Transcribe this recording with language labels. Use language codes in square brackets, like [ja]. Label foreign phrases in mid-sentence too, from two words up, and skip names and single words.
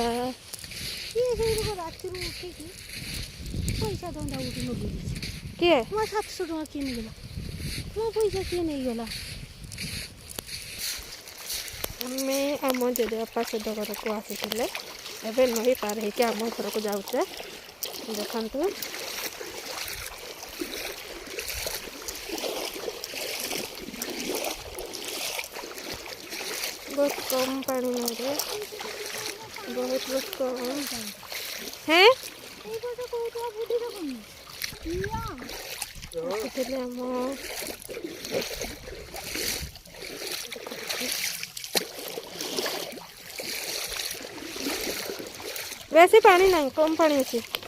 [or] ରାତିରୁ ଉଠିକି ପଇସା ଦଣ୍ଡା ଗୋଟେ ନେଇଯାଇଛି। କିଏ? ମୋ 700 ଟଙ୍କା କିଏ ନେଇଗଲା? ମୋ ପଇସା କିଏ ନେଇଗଲା? ଆମେ ଆମ ଜେଜେବାପା ସହିତ ଘରକୁ ଆସିଥିଲେ। ଏବେ ନଈ ପାର ହେଇକି ଆମ ଘରକୁ ଯାଉଛେ। ଦେଖନ୍ତୁ [hi] बहुत कम पानी नईरे, बहुत कम है। वैसे पानी नहीं, कम पानी अच्छी।